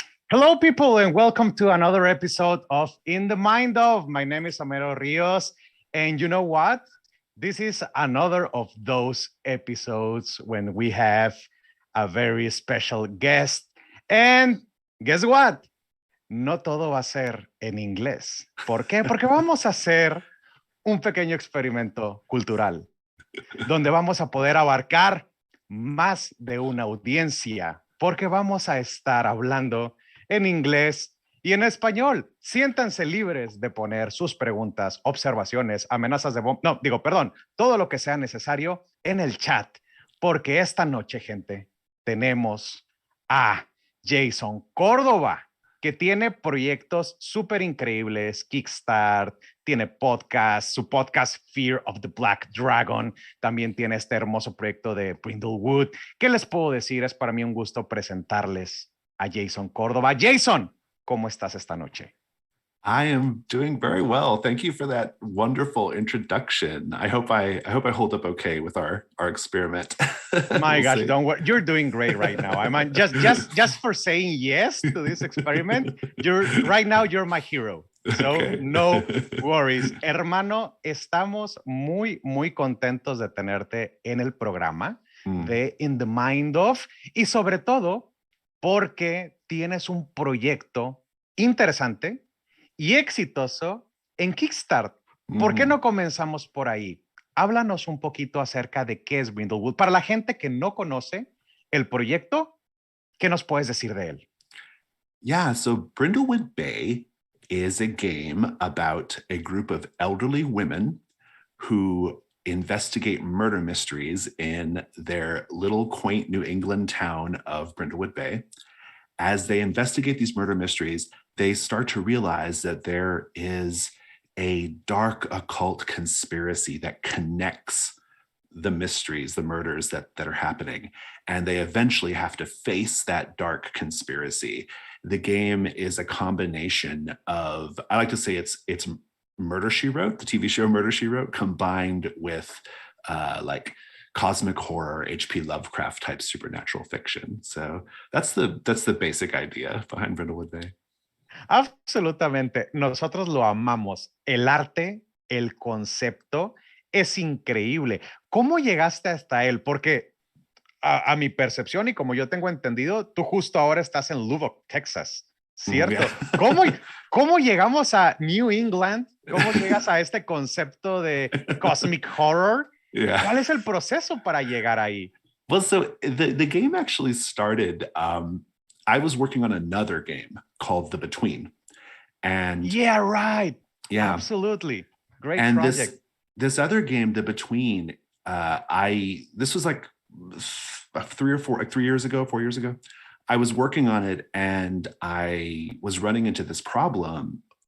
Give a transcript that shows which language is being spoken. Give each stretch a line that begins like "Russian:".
English: Hello, people, and welcome to another episode of In the Mind of. My name is Homero Rios, and you know what? This is another of those episodes when we have a very special guest. And guess what?
Spanish: No todo va a ser en inglés. ¿Por qué? Porque vamos a hacer un pequeño experimento cultural, donde vamos a poder abarcar más de una audiencia, porque vamos a estar hablando en inglés y en español. Siéntanse libres de poner sus preguntas, observaciones, amenazas de bomba. No, digo, perdón, todo lo que sea necesario en el chat, porque esta noche, gente, tenemos a Jason Córdova, que tiene proyectos súper increíbles, Kickstart, tiene podcast, su podcast Fear of the Black Dragon, también tiene este hermoso proyecto de Brindlewood. ¿Qué les puedo decir? Es para mí un gusto presentarles a Jason Córdova. Jason, ¿cómo estás esta noche?
English: I am doing very well. Thank you for that wonderful introduction. I hope I hold up okay with our experiment. My gosh, don't worry. You're doing great right now. I mean, just for saying yes to this experiment, you're my hero. So okay. No worries.
Spanish: Hermano, estamos muy contentos de tenerte en el programa de In the Mind of, y sobre todo porque tienes un proyecto interesante y exitoso en Kickstart. ¿Por qué no comenzamos por ahí? Háblanos un poquito acerca de qué es Brindlewood. Para la gente que no conoce el proyecto, ¿qué nos puedes decir de él?
English: Yeah, so Brindlewood Bay is a game about a group of elderly women who investigate murder mysteries in their little quaint New England town of Brindlewood Bay. As they investigate these murder mysteries, they start to realize that there is a dark occult conspiracy that connects the mysteries, the murders that are happening. And they eventually have to face that dark conspiracy. The game is a combination of, I like to say it's Murder, She Wrote, the TV show Murder, She Wrote, combined with like cosmic horror, H.P. Lovecraft type supernatural fiction. So that's the basic idea behind Brindlewood Bay.
Spanish: Absolutamente. Nosotros lo amamos. El arte, el concepto es increíble. ¿Cómo llegaste hasta él? Porque a mi percepción y como yo tengo entendido, tú justo ahora estás en Lubbock, Texas, ¿cierto? Yeah. ¿Cómo llegamos a New England? ¿Cómo llegas a este concepto de cosmic horror?
English: Yeah.
Spanish: ¿Cuál es el proceso para llegar ahí?
English: Well, so the game actually started, I was working on another game called The Between. And yeah, right. Yeah. Absolutely. Great and project. This other game, The Between, this was like 4 years ago, I was working on it and I was running into this problem